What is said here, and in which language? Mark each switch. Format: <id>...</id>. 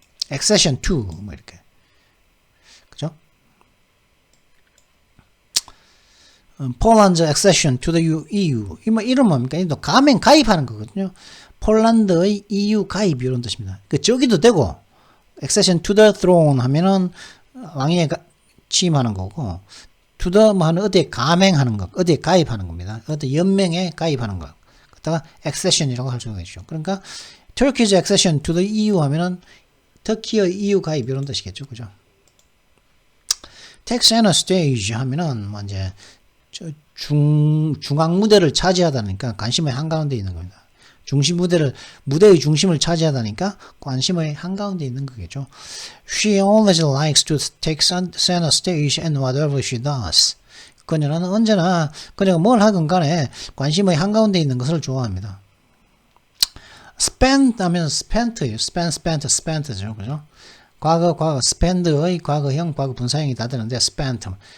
<en>accession to</en> <ko>이렇게. 그죠?</ko> <en>폴란드 accession to the EU.</en> <ko>이런 뭡니까? 또 가입하는 거거든요. 폴란드의 EU 가입 이런 뜻입니다. 저기도 되고</ko> <en>accession to the throne</en> <ko>하면은 왕위에 취임하는 거고 to the 하는 어디에 가맹하는 것, 어디에 가입하는 겁니다. 어디 연맹에 가입하는 것. 그다가 accession이라고 할 수가 있죠. 그러니까</ko> <en>Turkey's accession to the EU</en> <ko>하면은 터키의 EU 가입 이런 뜻이겠죠. 그죠?</ko> <en>Take center stage</en> <ko>하면은 이제 중앙 무대를 차지하다니까 관심의 한가운데 있는 겁니다. 무대의 중심을 차지하다니까 관심의 한가운데 있는 거겠죠.</ko> <en>She always likes to take center stage in whatever she does.</en> <ko>그녀는 언제나 그녀가 뭘 하건 간에 관심의 한가운데 있는 것을 좋아합니다. spend 하면 spent예요. spent죠. 그죠? 과거 spend의 과거형, 과거 분사형이 다 되는데 spent.</ko>